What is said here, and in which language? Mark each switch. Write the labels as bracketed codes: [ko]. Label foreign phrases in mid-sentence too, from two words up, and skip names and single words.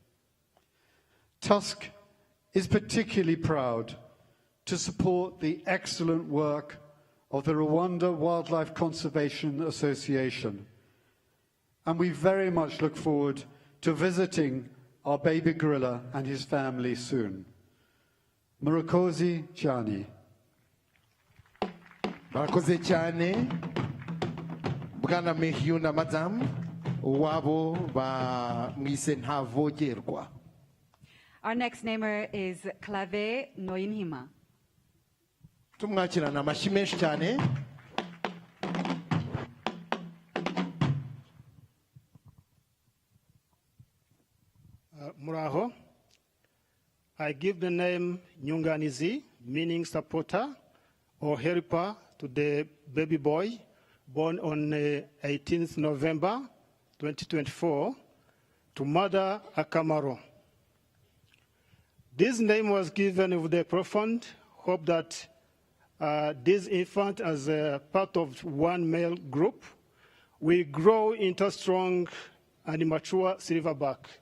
[en] Tusk is particularly proud to support the excellent work of the Rwanda Wildlife Conservation Association, and we very much look forward to visiting our baby gorilla and his family soon. [rw] Murakoze cyane. Murakoze cyane. Bwana Mayhew na Madam wabo ba mwise Ntavogerwa. [en] Our next namer is Clave Noyinhima. [rw] Tumwakirana amashyi menshi cyane. Muraho. [en] I give the name Nyunganizi, meaning supporter or helper to the baby boy born on 18th November 2024 to Mother Akamaro. This name was given with the profound hope that this infant, as a part of one male group, will grow into strong and mature silverback.